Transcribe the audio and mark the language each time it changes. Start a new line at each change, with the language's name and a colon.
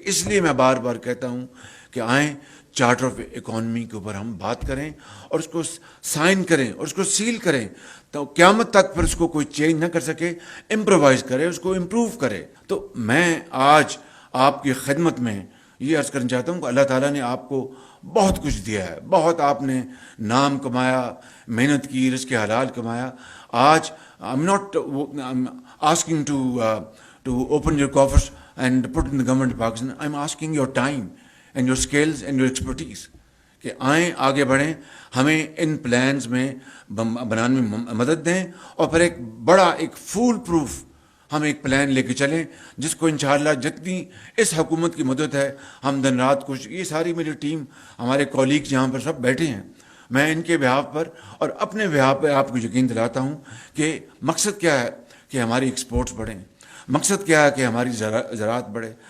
Urdu: اس لیے میں بار بار کہتا ہوں کہ آئیں چارٹر آف اکانومی کے اوپر ہم بات کریں اور اس کو سائن کریں اور اس کو سیل کریں، تو قیامت تک پھر اس کو کوئی چینج نہ کر سکے، امپرووائز کرے، اس کو امپروو کرے. تو میں آج آپ کی خدمت میں یہ عرض کرنا چاہتا ہوں کہ اللہ تعالیٰ نے آپ کو بہت کچھ دیا ہے، بہت آپ نے نام کمایا، محنت کی، رزق حلال کمایا. آج
English: I'm not I'm asking to open your coffers and put in the government of Pakistan. I'm asking your time and your skills and your expertise
Urdu: کہ آئیں آگے بڑھیں، ہمیں ان پلانز میں بنانے میں مدد دیں، اور پھر ایک فول پروف ہم ایک پلان لے کے چلیں جس کو انشاءاللہ جتنی اس حکومت کی مدد ہے ہم دن رات یہ ساری میری ٹیم، ہمارے کولیگز یہاں پر سب بیٹھے ہیں، میں ان کے بہاف پر اور اپنے بہاف پہ آپ کو یقین دلاتا ہوں کہ مقصد کیا ہے کہ ہماری ایکسپورٹس بڑھیں، مقصد کیا ہے کہ ہماری زراعت بڑھے.